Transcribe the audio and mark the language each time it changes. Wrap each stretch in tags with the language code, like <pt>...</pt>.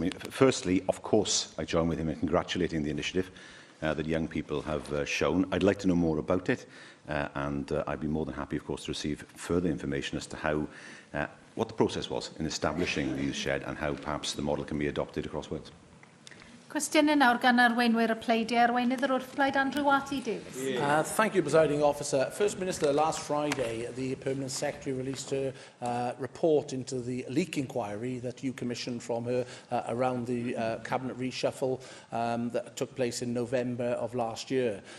<en>I mean, firstly, of course, I join with him in congratulating the initiative that young people have shown. I'd like to know more about it, and I'd be more than happy, of course, to receive further information as to how, what the process was in establishing the youth shed and how perhaps the model can be adopted across Wales.</en> <cy>Cwestiynau nawr gan arweinwyr y pleidiau. Arweinydd yr wrthblaid Andrew Watty Davies.</cy> <en>Thank you, Presiding Officer. First Minister, last Friday, the Permanent Secretary released a report into the leak inquiry that you commissioned from her around the cabinet reshuffle that took place in November of last year.</en>